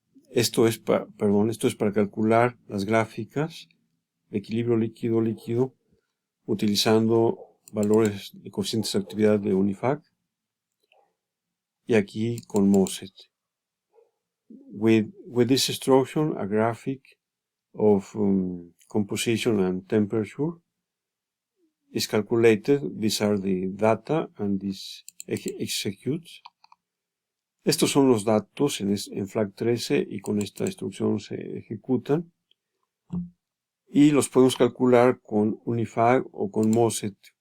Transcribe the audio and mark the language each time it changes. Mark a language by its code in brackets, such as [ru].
[es] Esto es para calcular las gráficas de equilibrio líquido-líquido utilizando valores de coeficientes de actividad de UNIFAC y aquí con MOSET. [en] With this instruction, a graphic of composition and temperature is calculated. These are the data and this executes. [es] Estos son los datos en FLAC 13 y con esta instrucción se ejecutan. Y los podemos calcular con UNIFAC o con MOSET.